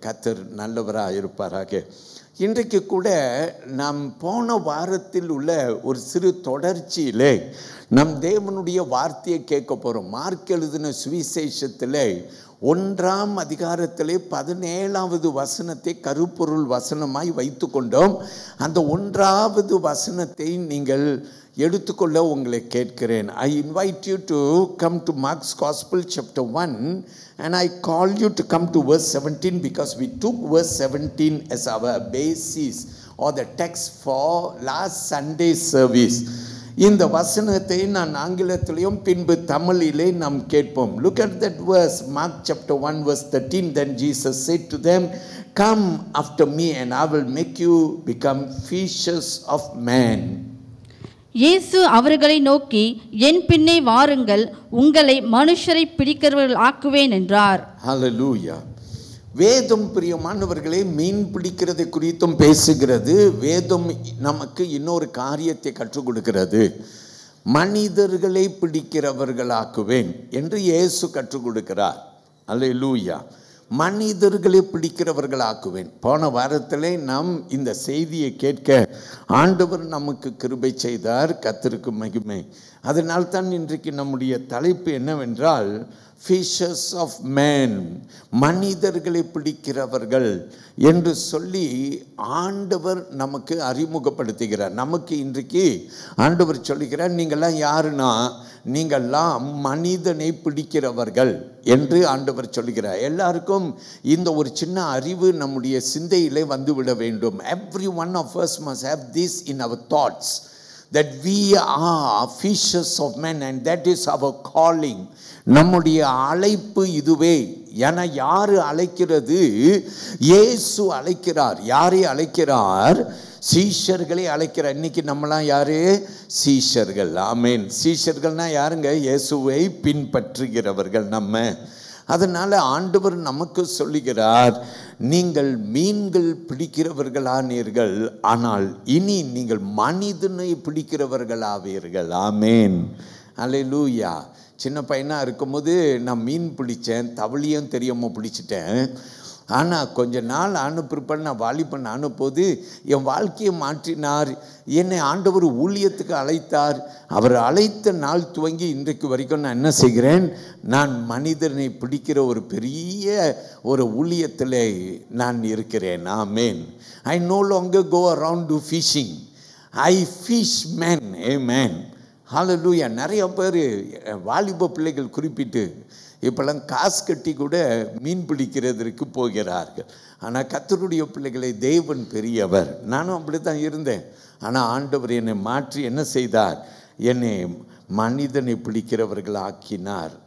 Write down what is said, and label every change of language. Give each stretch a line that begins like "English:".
Tamil: கர்த்தர் நல்லவராக இருப்பாராக. இன்றைக்கு கூட நாம் போன வாரத்தில் உள்ள ஒரு சிறு தொடர்ச்சியிலே நம் தேவனுடைய வார்த்தையை கேட்க போகிறோம். மார்க் எழுதின சுவிசேஷத்தில் 1ஆம் அதிகாரத்திலே 17வது வசனத்தை கருப்பொருள் வசனமாய் வைத்து கொண்டோம். அந்த 1வது வசனத்தை நீங்கள் எடுத்துக்கொள்ள உங்களை கேட்கிறேன்.
English: I invite you to come to Mark's Gospel chapter 1 and I call you to come to verse 17 because we took verse 17 as our basis or the text for last Sunday service.
Tamil: இந்த வசனத்தை நான் ஆங்கிலத்திலையும் பின்பு தமிழிலே நாம் கேட்போம்.
English: Look at that verse, Mark chapter 1 verse 13. Then Jesus said to them, "Come after me and I will make you become fishers of men."
Tamil: இயேசு அவர்களை நோக்கி, என் பின்னே வாருங்கள், உங்களை மனுஷரை பிடிக்கிறவர்கள் ஆக்குவேன் என்றார்.
English: Hallelujah.
Tamil: வேதம் பிரியமானவர்களே மீன் பிடிக்கிறதை குறித்தும் பேசுகிறது. வேதம் நமக்கு இன்னொரு காரியத்தை கற்றுக் கொடுக்கிறது. மனிதர்களை பிடிக்கிறவர்களாக்குவேன் என்று இயேசு கற்றுக் கொடுக்கிறார். அல்லேலூயா. மனிதர்களை பிடிக்கிறவர்களாக்குவேன். போன வாரத்திலே நாம் இந்த செய்தியை கேட்க ஆண்டவர் நமக்கு கிருபை செய்தார். கர்த்தருக்கு மகிமை. அதனால்தான் இன்றைக்கு நம்முடைய தலைப்பு என்னவென்றால்
English: fishers of man,
Tamil: மனிதர்களை பிடிக்கிறவர்கள் என்று சொல்லி ஆண்டவர் நமக்கு அறிமுகப்படுத்துகிறார். நமக்கு இன்றைக்கு ஆண்டவர் சொல்லுகிறார், நீங்கள்லாம் யாருன்னா நீங்கள்லாம் மனிதனை பிடிக்கிறவர்கள் என்று ஆண்டவர் சொல்லுகிறார். எல்லாருக்கும் இந்த ஒரு சின்ன அறிவு நம்முடைய சிந்தையிலே வந்துவிட வேண்டும். Every one of us must have this in our thoughts, that we are fishers of men and that is our calling. நம்முடைய அழைப்பு இதுவே. என யாரு அழைக்கிறது? இயேசு அழைக்கிறார். யாரை அழைக்கிறார்? சீஷர்களை அழைக்கிறார். இன்னைக்கு நம்மளாம் யாரு? சீஷர்கள். ஆமென். சீஷர்கள்னா யாருங்க? இயேசுவை பின்பற்றுகிறவர்கள் நம்ம. அதனால ஆண்டவர் நமக்கு சொல்லுகிறார், நீங்கள் மீன்கள் பிடிக்கிறவர்களானீர்கள், ஆனால் இனி நீங்கள் மனிதனை பிடிக்கிறவர்களாவீர்கள். ஆமென். அல்லேலூயா. சின்ன பையனாக இருக்கும்போது நான் மீன் பிடித்தேன், தவளையும் தெரியாமல் பிடிச்சிட்டேன். ஆனால் கொஞ்ச நாள் பிற்பாடு நான் வாலிபன் ஆனபோது என் வாழ்க்கையை மாற்றினார். என்னை ஆண்டவர் ஊழியத்துக்கு அழைத்தார். அவர் அழைத்த நாள் துவங்கி இன்றைக்கு வரைக்கும் நான் என்ன செய்கிறேன்? நான் மனிதனை பிடிக்கிற ஒரு பெரிய ஒரு ஊழியத்தில் நான் இருக்கிறேன். ஆமென்.
English: I no longer go around do fishing. I fish men. Amen. ஹalleluya.
Tamil: நிறைய பேர் வாலிப பிள்ளைகள் குறிப்பிட்டு இப்போல்லாம் காசு கட்டி கூட மீன் பிடிக்கிறதற்கு போகிறார்கள். ஆனால் கர்த்தருடைய பிள்ளைகளை தேவன் பெரியவர். நானும் அப்படி தான் இருந்தேன். ஆனால் ஆண்டவர் என்னை மாற்றி என்ன செய்தார்? என்னை மனிதனை பிடிக்கிறவர்கள் ஆக்கினார்.